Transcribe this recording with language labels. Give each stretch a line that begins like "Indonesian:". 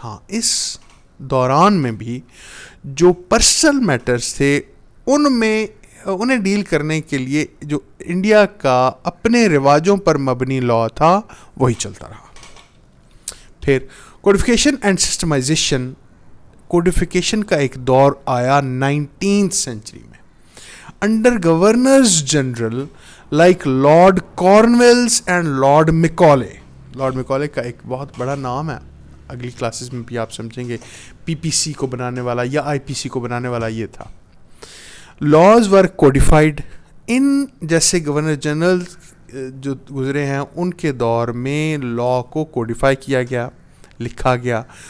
Urdu: ہاں, اس دوران میں بھی جو پرسنل میٹرز تھے ان میں انہیں ڈیل کرنے کے لیے جو انڈیا کا اپنے رواجوں پر مبنی لا تھا وہی چلتا رہا. پھر کوڈیفیکیشن اینڈ سسٹمائزیشن, کوڈیفیکیشن کا ایک دور آیا 19th سینچری میں.
English: under governors general like Lord Cornwallis and Lord Macaulay.
Urdu: Lord Macaulay کا ایک بہت بڑا نام ہے, اگلی کلاسز میں بھی آپ سمجھیں گے. پی پی سی کو بنانے والا یا آئی پی سی کو بنانے والا یہ تھا.
English: laws were codified in,
Urdu: جیسے گورنر جنرل جو گزرے ہیں ان کے دور میں لا کو کوڈیفائی کیا گیا, لکھا گیا.